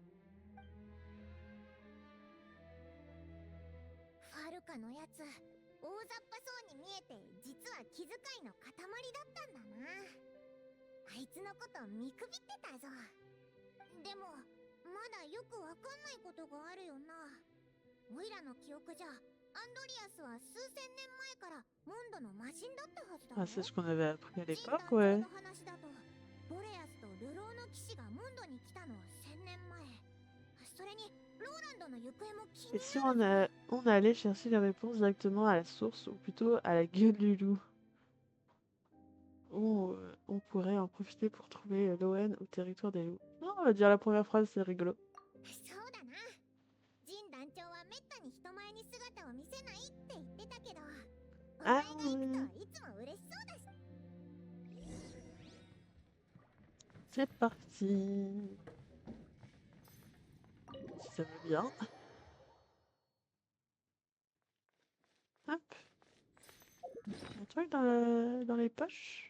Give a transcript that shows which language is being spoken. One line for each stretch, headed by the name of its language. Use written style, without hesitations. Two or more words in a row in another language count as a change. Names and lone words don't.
Japanese: ファルカのやつ、大雑把そうに見えて実は気遣いの塊だったんだな。あいつのこと見くびってたぞ。でもまだよくわかんないことがあるよな。オイラの記憶じゃアンドリアスは数千年前からモンドの魔人だったはずだ
French: Ah,
Japanese: ろ。
French: c'est ce qu'on avait appris à
Japanese: ジン
French: l'époque,
Japanese: 団長
French: ouais.
Japanese: の話だと、ボレアスと流浪の騎士がモンドに来たのは1000年前。それにローランドの行方も気
French: Et
Japanese: に
French: si
Japanese: なるぞ。
French: on allait chercher les réponses directement à la source, ou plutôt à la gueule du loup, où on pourrait en profiter pour trouver l'Owen au territoire des loups. Non, on va dire la première phrase, c'est rigolo.
Japanese: そうだな。ジン団長はめったに人前に姿を見せないって言ってたけど、お前が行くといつも嬉しそうだし。
French: C'est parti. Si ça veut bien. Hop. Un truc dans les poches.